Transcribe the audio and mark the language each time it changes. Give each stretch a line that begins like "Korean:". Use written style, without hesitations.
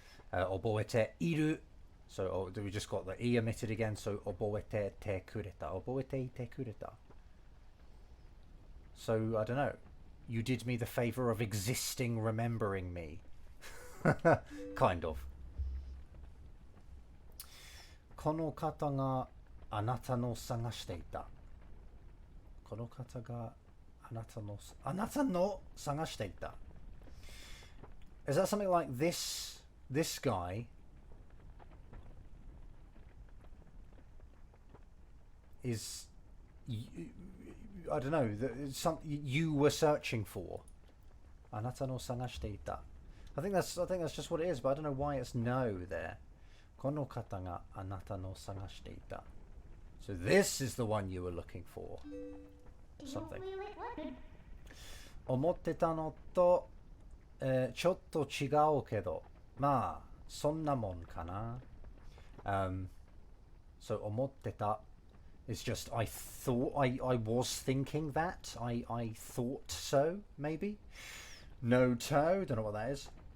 Japanese: 覚えている.
English: So we just got the E omitted again. So
Japanese: 覚えててくれた.覚えていてくれた.
English: So I don't know. You did me the favor of existing, remembering me. Kind of.
Japanese: この方があなたの探していた。この方があなたの探していた。
English: Is that something like this guy is, I don't know, some you were searching for.
Japanese: あなたの探していた.
English: I think that's just what it is, but I don't know why it's no there.
Japanese: この方があなたの探していた.
English: So this is the one you were looking for. Something.
Japanese: 思ってたのと、ちょっと違うけど、まあそんなもんかな。
English: So
Japanese: 思ってた
English: is just I thought I was thinking that. I thought so, maybe. No toe, don't know what that is.